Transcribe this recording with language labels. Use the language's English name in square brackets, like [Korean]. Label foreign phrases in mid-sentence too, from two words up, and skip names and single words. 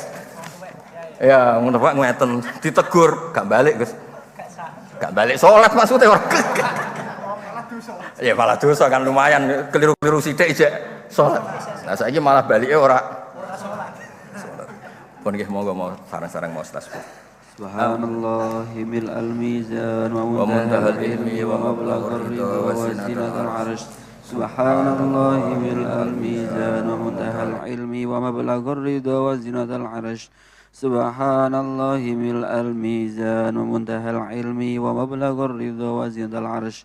[Javanese] Ya ngono Pak ngeten ditegur gak balik Gus. Gak balik salat maksudnya ora. Ya malah dosa kan lumayan keliru-keliru sithik cek salat. Nah saiki malah balike ora salat. Pun nggih monggo mau sareng-sareng mau tasbih. [Arabic] سبحان الله ملء الميزان ومنتهى العلم ومبلغ الرضا وزنة العرش. سبحان الله ملء الميزان ومنتهى العلم ومبلغ الرضا وزنة العرش. سبحان الله ملء الميزان ومنتهى العلم ومبلغ الرضا وزنة العرش.